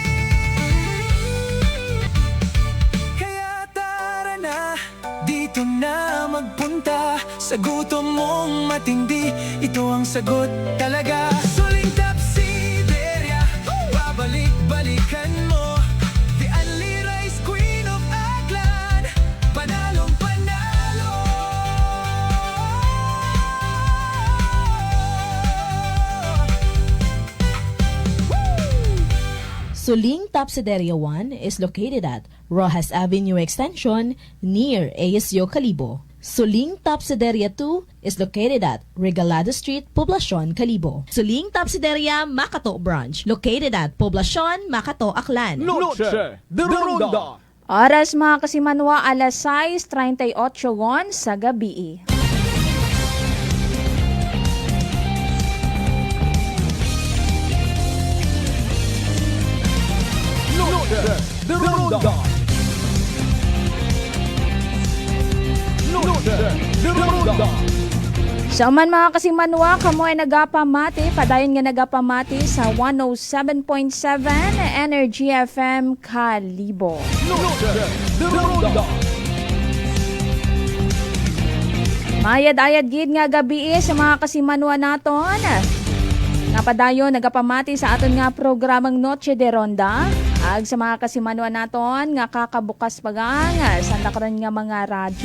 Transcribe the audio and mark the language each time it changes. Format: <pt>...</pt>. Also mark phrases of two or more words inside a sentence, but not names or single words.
<tl>Kaya tara na, dito na magpunta. Sa gutom mong matindi, ito ang sagot talaga. Suling Tapsideria, babalik-balikan mo.</tl> <en>The only rice queen of Aklan,</en> <tl>panalong panalo.</tl> <en>Suling Tapsideria 1 is located at Rojas Avenue Extension near ASU Calibo. Suling Tapsideria 2 is located at Regalado Street, Poblacion, Calibo. Suling Tapsideria Macato Branch located at Poblacion, Macato, Aklan.</en> <akl>Noche de Ronda. Oras mga kasimanwa, alas 6:38 sa gabi. Noche de Ronda. Noche de Ronda. Sa man mga kasimanwa, kamo ay nagapamati, padayon nga nagapamati sa 107.7 Energy FM Calibo. Noche de Ronda. Mayad-ayad gid nga gabi sa mga kasimanwa naton. Napadayon nagapamati sa aton nga programang Noche de Ronda. Ag sa mga kasimanwa naton nga kakabukas pagang sa nakaroon nga mga radyo.</akl>